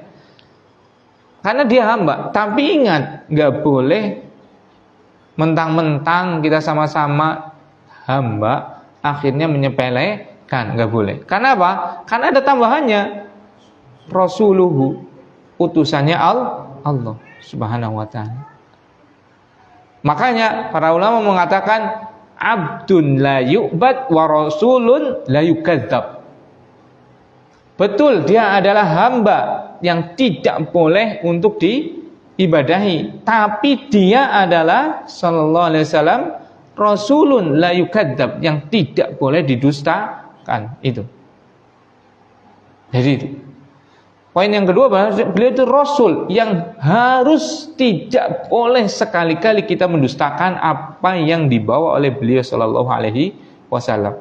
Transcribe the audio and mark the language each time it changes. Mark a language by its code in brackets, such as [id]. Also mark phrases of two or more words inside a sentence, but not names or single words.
[id] Karena dia hamba, tapi ingat nggak boleh mentang-mentang kita sama-sama hamba akhirnya menyepelekan, nggak boleh. Karena apa? Karena ada tambahannya, Rasuluhu, utusannya Allah [ar] سبحانه وتعالى. [id] Makanya para ulama mengatakan [ar] عبد لا يعبد ورسول لا يكذب. [id] Betul, dia adalah hamba yang tidak boleh untuk diibadahi, tapi dia adalah [ar] صلى الله عليه وسلم رسول لا يكذب, [id] yang tidak boleh didustakan. Itu. Jadi itu. Poin yang kedua, beliau itu Rasul yang harus tidak boleh sekali-kali kita mendustakan apa yang dibawa oleh beliau [ar] صلى الله عليه وسلم.